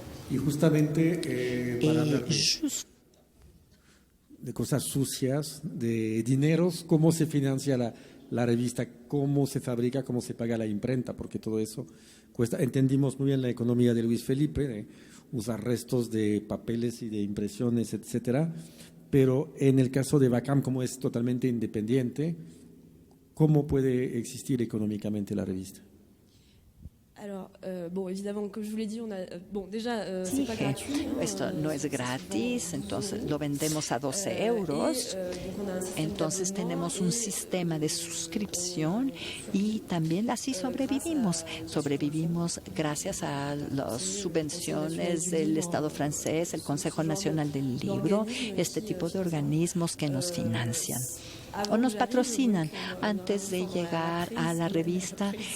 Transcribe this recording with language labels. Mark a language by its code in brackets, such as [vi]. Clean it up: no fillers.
[es] Y justamente para hablar de cosas sucias, de dineros, cómo se financia la revista, cómo se fabrica, cómo se paga la imprenta, porque todo eso cuesta. Entendimos muy bien la economía de Luis Felipe, de usar restos de papeles y de impresiones, etcétera. Pero en el caso de Vacarme, como es totalmente independiente, ¿cómo puede existir económicamente la revista? [fr] Alors, bon, évidemment, comme je vous l'ai dit, c'est pas gratuit. [es] Esto no es gratis, entonces lo vendemos a 12 euros. Entonces tenemos un sistema de suscripción y también así sobrevivimos. Sobrevivimos gracias a las subvenciones del Estado francés, el Consejo Nacional del Libro, este tipo de organismos que nos financian o nos patrocinan antes de llegar a la revista.